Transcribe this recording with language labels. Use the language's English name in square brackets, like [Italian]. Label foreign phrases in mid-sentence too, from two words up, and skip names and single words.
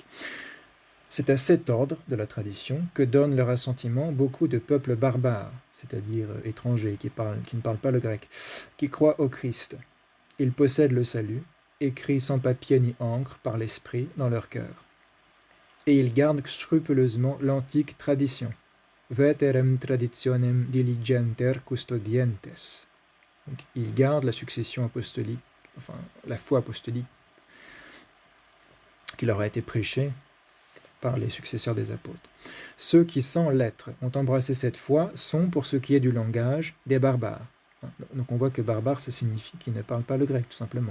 [French] C'est à cet ordre de la tradition que donnent leur assentiment beaucoup de peuples barbares, c'est-à-dire étrangers, qui ne parlent pas le grec, qui croient au Christ. Ils possèdent le salut, écrit sans papier ni encre par l'esprit dans leur cœur. Et ils gardent scrupuleusement l'antique tradition. [Latin] Veterem traditionem diligenter custodientes. [French] Donc, ils gardent la succession apostolique, enfin la foi apostolique qui leur a été prêchée par les successeurs des apôtres. Ceux qui, sans l'être, ont embrassé cette foi sont, pour ce qui est du langage, des barbares. Donc on voit que barbare, ça signifie qu'ils ne parlent pas le grec, tout simplement.